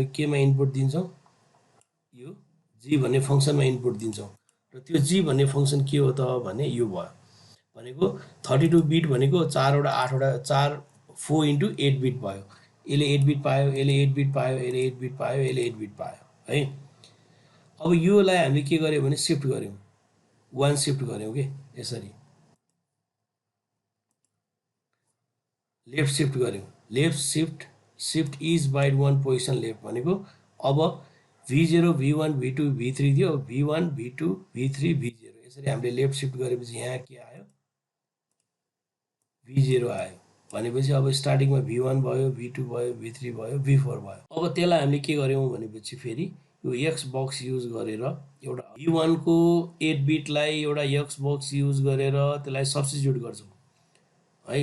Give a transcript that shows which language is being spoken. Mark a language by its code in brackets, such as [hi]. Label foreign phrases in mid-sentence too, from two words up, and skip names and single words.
[ne] केमा इनपुट दिन्छौं यो जी भन्ने फंक्सनमा इनपुट दिन्छौं र त्यो जी भन्ने फंक्सन के हो त भने यो भयो भनेको 32 बिट भनेको 4 वटा 8 वटा 4 4 into 8 बिट भयो यसले 8 बिट पायो यसले 8 बिट पायो यसले 8 बिट पायो यसले 8 बिट पायो है अब योलाई हामीले के गर्यौं भने शिफ्ट गर्यौं 1 शिफ्ट गर्यौं के यसरी [en] left shift [ne] गर्यौं [en] left shift is by 1 position left [ne] भनेको अब V0 V1 V2 V3 थियो V1 V2 V3 V0 यसरी हामीले [en] left shift [ne] गरेपछि यहाँ के आयो V0 आयो भनेपछि अब स्टार्टिङमा V1 भयो V2 भयो V3 भयो V4 भयो अब त्यसलाई हामीले के गर्यौं भनेपछि फेरि यो [en] S box use [ne] गरेर एउटा v1 को 8 बिटलाई एउटा [en] S box use [ne] गरेर त्यसलाई सब्स्टिट्युट गर्छौँ है।